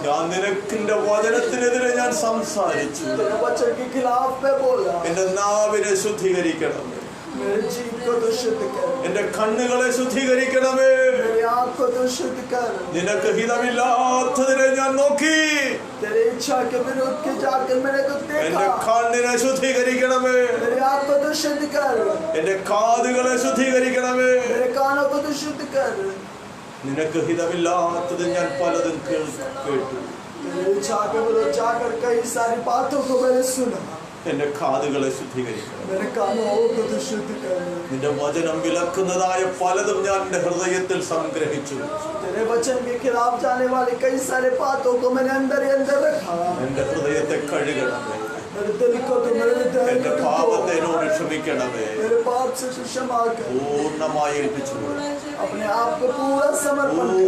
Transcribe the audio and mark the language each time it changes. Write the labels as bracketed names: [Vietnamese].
[Malayalam] ഞാൻ നിനക്കിന്റെ വചനത്തിനെതിരെ ഞാൻ സംസാരിച്ചു. [Hindi] तेरे वचन के खिलाफ मैं बोला. [Malayalam] എന്റെ നാവിനെ ശുദ്ധീകരിക്കണം. [Hindi] मेरे जीव को तू शुद्ध कर. [Malayalam] എന്റെ കണ്ണുകളെ ശുദ്ധീകരിക്കണമേ. [Hindi] मेरी आँख को तू शुद्ध कर. [Malayalam] നിനക്ക് ഹിതമില്ലാത്തതിനെ ഞാൻ നോക്കി. [Hindi] तेरी इच्छा के विरुद्ध के जाकर मैंने तो [Malayalam] എന്റെ [Hindi] देखा. [Malayalam] കണ്ണിനെ ശുദ്ധീകരിക്കണമേ. [Hindi] मेरी आँख को तू शुद्ध कर. [Malayalam] എന്റെ കാതുകളെ ശുദ്ധീകരിക്കണമേ. [Hindi] मेरे कानों को तू शुद्ध कर. [Malayalam] നിനക്ക് ഹിതമില്ലാത്തത് ഞാൻ പലതും കേട്ടു. [Hindi] तेरी इच्छा के विरुद्ध जाकर कई सारी बातों को मैंने सुना. [Malayalam] എന്റെ കാതുകളെ ശുദ്ധീകരിക്കണം. [Hindi] मेरे कानों को तू शुद्ध कर. [Malayalam] നിന്റെ വചനം വിലക്കുന്നതായ പലതും ഞാൻ എന്റെ ഹൃദയത്തിൽ സംഗ്രഹിച്ചു. [Hindi] तेरे वचन के खिलाफ जाने वाली कई सारे बातों को मैंने अंदर ही अंदर रखा. [Malayalam] എന്റെ ഹൃദയത്തെ കഴുകണമേ. [Hindi] मेरे दिल को तो मेरे हृदय [Malayalam] എന്റെ [Hindi] को तू [Malayalam] പാപത്തെ [Hindi] धो. [Malayalam] എന്നോട് ക്ഷമിക്കണമേ. [Hindi] मेरे पाप से तू क्षमा कर. [Malayalam] പൂർണ്ണമായി ഏൽപ്പിച്ചു കൊടുക്കണം. [Hindi] अपने आप को पूरा समर्पण कर.